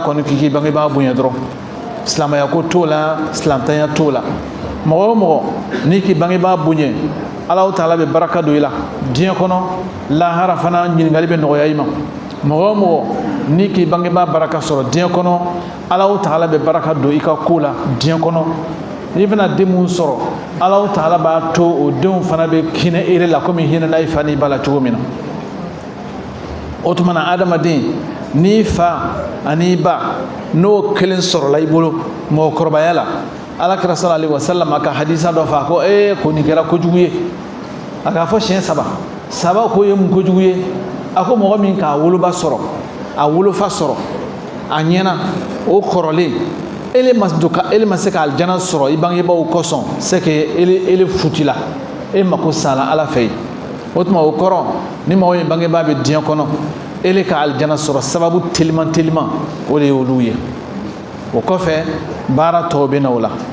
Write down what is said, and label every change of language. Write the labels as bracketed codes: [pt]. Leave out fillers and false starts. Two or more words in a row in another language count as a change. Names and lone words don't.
[bm] kɔni k'i bangebaa bonya dɔrɔn silamɛya ko t'o la silamɛya t'o la mɔgɔ o mɔgɔ n'i k'i bangebaa bonya ala ta'ala bɛ baraka don i la diɲɛ kɔnɔ lahara fana ɲininkali bɛ nɔgɔya i ma mɔgɔ o mɔgɔ n'i k'i bangebaa baraka sɔrɔ diɲɛ kɔnɔ ala ta'ala bɛ baraka don i ka ko la diɲɛ kɔnɔ n'i bɛna den mun sɔrɔ ala ta'ala b'a to o denw fana bɛ hinɛ ere la komi hinɛ na i fa n'i ba la cogo min na o tuma na adamaden n'i fa ani ba n'o kelen sɔrɔla i bolo mɔgɔkɔrɔbaya la alakira [ar] صلى الله عليه وسلم [bm] aka hadisa dɔ fa ko ko nin kɛra kojugu ye a k'a fɔ siɲɛ saba ko ye mun kojugu ye a ko mɔgɔ min k'a woloba sɔrɔ a wolofa sɔrɔ a ɲɛna o kɔrɔlen ele ma se ka aljana sɔrɔ i bangebaaw kosɔn [fr] c'est que [bm] ele futila e mako sala ala fɛ yen o tuma o kɔrɔ ni mɔgɔ min bangebaa bɛ diɲɛ kɔnɔ ele ka aljana sɔrɔ sababu teliman o de ye olu ye o kɔfɛ baara tɔw bɛ na o la